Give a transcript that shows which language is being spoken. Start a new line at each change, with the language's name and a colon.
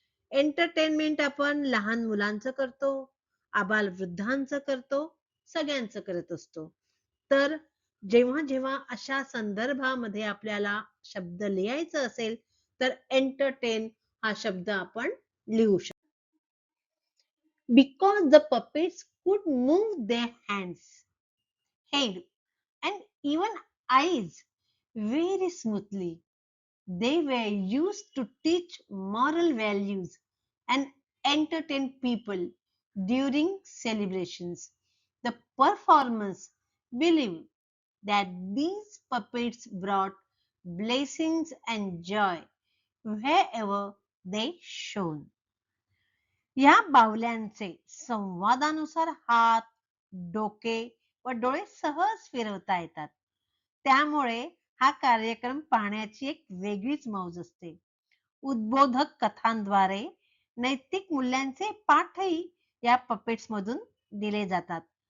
Marathi: Entertainment आपण लहान मुलांचं करतो, आबालवृद्धांचं करतो, सगळ्यांचं करत असतो. तर जेव्हा जेव्हा अशा संदर्भामध्ये आपल्याला शब्द लिहायचं असेल तर एंटरटेन हा शब्द आपण लिहू शकतो.
English: Because the puppets could move their hands, head and even eyes very smoothly. They were used to teach moral values and entertain people during celebrations. The performers believe that these puppets brought blessings and joy wherever they shone.
Marathi: या बावल्यांचे संवादानुसार हात, डोके व डोळे सहज फिरवता येतात. त्यामुळे हा कार्यक्रम पाहण्याची एक वेगळीच मौज असते. उद्बोधक कथांद्वारे नैतिक मूल्यांचे पाठही या पपेट्स मधून दिले जातात.